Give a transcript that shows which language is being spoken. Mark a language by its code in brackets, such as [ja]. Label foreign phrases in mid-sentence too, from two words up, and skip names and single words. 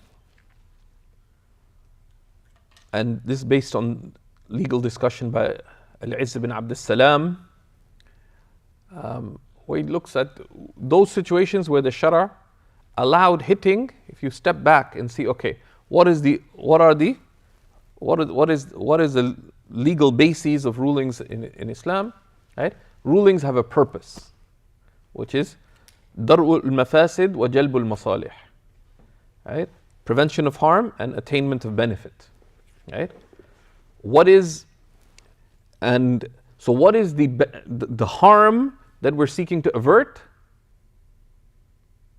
[en] And this is based on legal discussion by Al-Izz ibn Abd al-Salam, where he looks at those situations where the Shara allowed hitting. If you step back and see, okay, what is the legal bases of rulings in Islam, right? Rulings have a purpose, which is [ar] درء المفاسد وجلب المصالح, [en] right? Prevention of harm and attainment of benefit, right? What is the harm that we're seeking to avert?